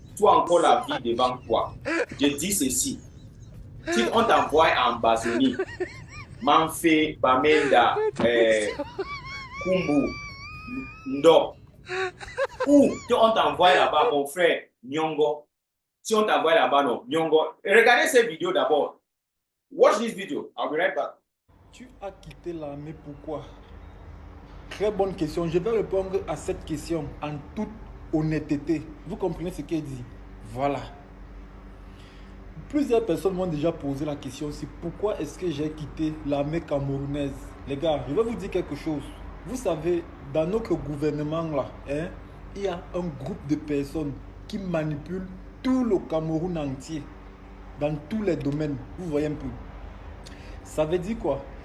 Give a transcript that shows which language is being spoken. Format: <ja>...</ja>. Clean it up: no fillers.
<fr>Tu as encore la vie devant toi. Je dis ceci. Si on t'envoie en Ambazonie, Manfé, Bamenda, Kumbu, Ndo, ou si on t'envoie là-bas, mon frère, Nyongo, si on t'envoie là-bas, non, Nyongo, regardez cette vidéo d'abord.</fr> <en>Watch this video, I'll be right back.</en> <fr>Tu as quitté l'armée, pourquoi? Très bonne question. Je vais répondre à cette question en toute honnêteté. Vous comprenez ce qu'elle dit? Voilà. Plusieurs personnes m'ont déjà posé la question aussi. Pourquoi est-ce que j'ai quitté l'armée camerounaise? Les gars, je vais vous dire quelque chose. Vous savez, dans notre gouvernement là, il y a un groupe de personnes qui manipulent tout le Cameroun entier. Dans tous les domaines. Vous voyez un peu. Ça veut dire quoi?</fr>